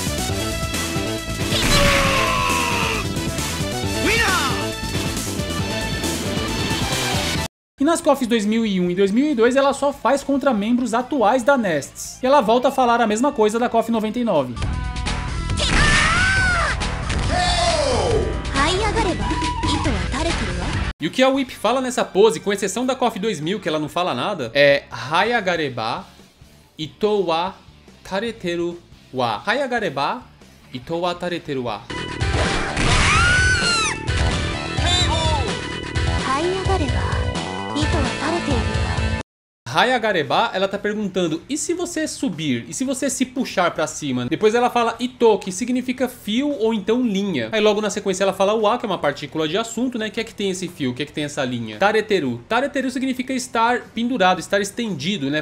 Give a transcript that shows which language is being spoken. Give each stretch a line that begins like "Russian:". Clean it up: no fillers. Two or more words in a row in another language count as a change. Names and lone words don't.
Portuguese: E nas KOFs 2001 e 2002 ela só faz contra membros atuais da Nests. E ela volta a falar a mesma coisa da KOF 99. E o que a Whip fala nessa pose, com exceção da KOF 2000, que ela não fala nada, é
Japanese: 這い上がれば糸は垂れてるわ. 這い上がれば糸は垂れてるわ.
Portuguese: Hayagareba, ela tá perguntando, e se você subir? E se você se puxar pra cima? Depois ela fala Ito, que significa fio ou então linha. Aí logo na sequência ela fala wa, que é uma partícula de assunto, né? Que é que tem esse fio, que é que tem essa linha? Tareteru. Tareteru significa estar pendurado, estar estendido, né?